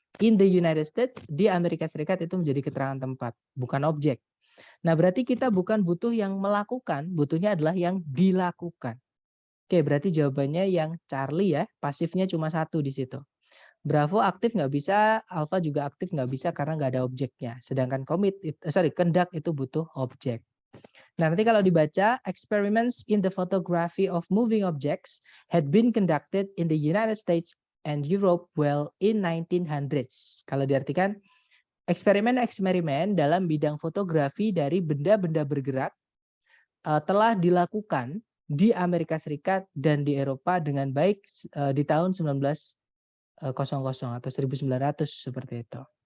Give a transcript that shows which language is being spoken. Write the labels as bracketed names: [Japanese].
[English] In the United States, [Indonesian] di Amerika Serikat itu menjadi keterangan tempat, bukan objek. Nah, berarti kita bukan butuh yang melakukan, butuhnya adalah yang dilakukan. Oke, berarti jawabannya yang Charlie ya, pasifnya cuma 1 di situ. Bravo aktif nggak bisa, Alpha juga aktif nggak bisa karena nggak ada objeknya. Sedangkan conduct itu butuh objek. Nah, nanti kalau dibaca, [English] experiments in the photography of moving objects had been conducted in the United States and Europe well in 1900s. [Indonesian] Kalau diartikan, eksperimen-eksperimen dalam bidang fotografi dari benda-benda bergerak telah dilakukan di Amerika Serikat dan di Eropa dengan baik di tahun 1900 atau 1900 seperti itu.